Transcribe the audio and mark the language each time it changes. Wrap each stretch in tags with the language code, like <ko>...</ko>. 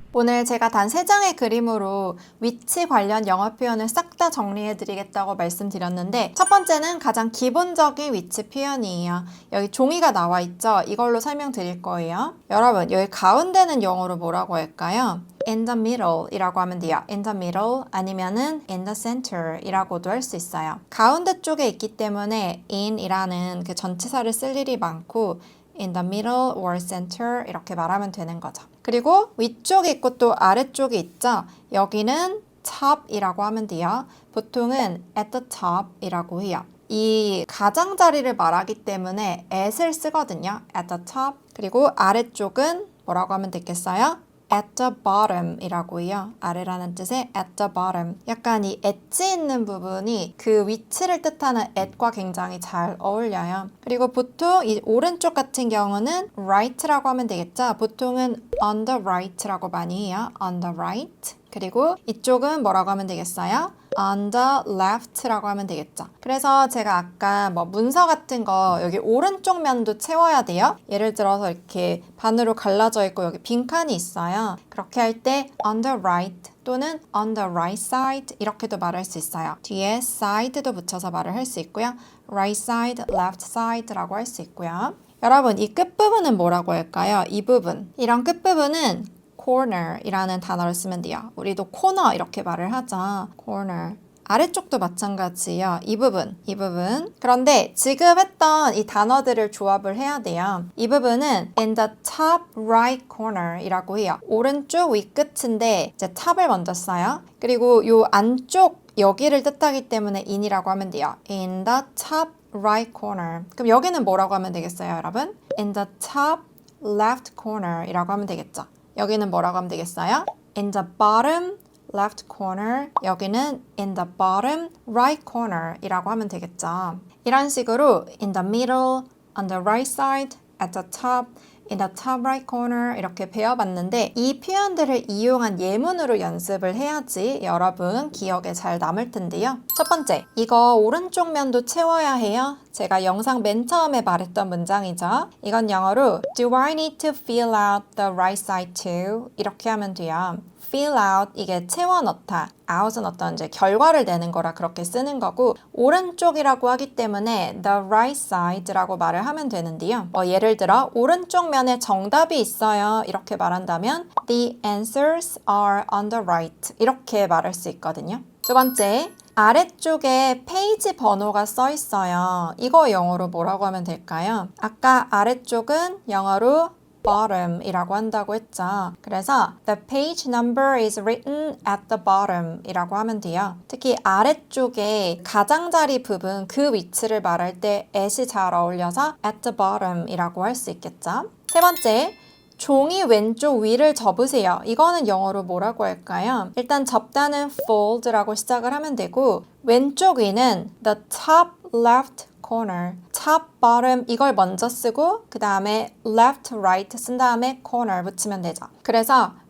<ko>오늘 제가 단 3장의 그림으로 위치 관련 영어 표현을 싹 다 정리해 드리겠다고 말씀드렸는데 첫 번째는 가장 기본적인 위치 표현이에요. 여기 종이가 나와 있죠? 이걸로 설명드릴 거예요. 여러분, 여기 가운데는 영어로 뭐라고 할까요?</ko> <en>in the middle</en> <ko>이라고 하면 돼요.</ko> <en>in the middle</en> <ko>아니면은</ko> <en>in the center</en> <ko>이라고도 할 수 있어요. 가운데 쪽에 있기 때문에 in 이라는 그 전치사를 쓸 일이 많고</ko> <en>in the middle or center</en> <ko>이렇게 말하면 되는 거죠. 그리고 위쪽에 있고 또 아래쪽에 있죠. 여기는 top이라고 하면 돼요. 보통은</ko> <en>at the top</en> <ko>이라고 해요. 이 가장자리를 말하기 때문에 at을 쓰거든요.</ko> <en>at the top.</en> <ko>그리고 아래쪽은 뭐라고 하면 되겠어요?</ko> <en>at the bottom</en> <ko>이라고 해요. 아래라는 뜻의 at the bottom. 약간 이 엣지 있는 부분이 그 위치를 뜻하는 at과 굉장히 잘 어울려요. 그리고 보통 이 오른쪽 같은 경우는 right라고 하면 되겠죠. 보통은</ko> <en>on the right</en> <ko>라고 많이 해요.</ko> <en>on the right.</en> <ko>그리고 이쪽은 뭐라고 하면 되겠어요?</ko> <en>on the left</en> <ko>라고 하면 되겠죠. 그래서 제가 아까 뭐 문서 같은 거 여기 오른쪽 면도 채워야 돼요. 예를 들어서 이렇게 반으로 갈라져 있고 여기 빈칸이 있어요. 그렇게 할 때 on the right 또는</ko> <en>on the right side</en> <ko>이렇게도 말할 수 있어요. 뒤에 side도 붙여서 말을 할 수 있고요.</ko> <en>right side, left side</en> <ko>라고 할 수 있고요. 여러분, 이 끝부분은 뭐라고 할까요? 이 부분. 이런 끝부분은 corner 이라는 단어를 쓰면 돼요. 우리도 코너 이렇게 말을 하죠.</ko> <en>corner.</en> <ko>아래쪽도 마찬가지예요. 이 부분. 그런데 지금 했던 이 단어들을 조합을 해야 돼요. 이 부분은</ko> <en>in the top right corner</en> <ko>이라고 해요. 오른쪽 위끝인데 이제 top을 먼저 써요. 그리고 요 안쪽 여기를 뜻하기 때문에 in이라고 하면 돼요.</ko> <en>in the top right corner.</en> <ko>그럼 여기는 뭐라고 하면 되겠어요, 여러분?</ko> <en>in the top left corner</en> <ko>이라고 하면 되겠죠. 여기는 뭐라고 하면 되겠어요?</ko> <en>in the bottom left corner.</en> <ko>여기는</ko> <en>in the bottom right corner</en> <ko>이라고 하면 되겠죠. 이런 식으로</ko> <en>in the middle, on the right side, at the top, in the top right corner</en> <ko>이렇게 배워봤는데 이 표현들을 이용한 예문으로 연습을 해야지 여러분 기억에 잘 남을 텐데요. 첫 번째, 이거 오른쪽 면도 채워야 해요. 제가 영상 맨 처음에 말했던 문장이죠. 이건 영어로</ko> <en>Do I need to fill out the right side too?</en> <ko>이렇게 하면 돼요. fill out 이게 채워 넣다. out은 어떤 이제 결과를 내는 거라 그렇게 쓰는 거고 오른쪽이라고 하기 때문에</ko> <en>the right side</en> <ko>라고 말을 하면 되는데요. 예를 들어 오른쪽 면에 정답이 있어요. 이렇게 말한다면</ko> <en>the answers are on the right</en> <ko>이렇게 말할 수 있거든요. 두 번째, 아래쪽에 페이지 번호가 써 있어요. 이거 영어로 뭐라고 하면 될까요? 아까 아래쪽은 영어로 bottom 이라고 한다고 했죠. 그래서</ko> <en>the page number is written at the bottom</en> <ko>이라고 하면 돼요. 특히 아래쪽에 가장자리 부분 그 위치를 말할 때 at이 잘 어울려서</ko> <en>at the bottom</en> <ko>이라고 할 수 있겠죠. 세 번째, 종이 왼쪽 위를 접으세요. 이거는 영어로 뭐라고 할까요? 일단 접다는 fold라고 시작을 하면 되고 왼쪽 위는</ko> <en>the top left corner,</en> <ko>top, bottom 이걸 먼저 쓰고 그 다음에 left, right 쓴 다음에 corner 붙이면 되죠. 그래서</ko>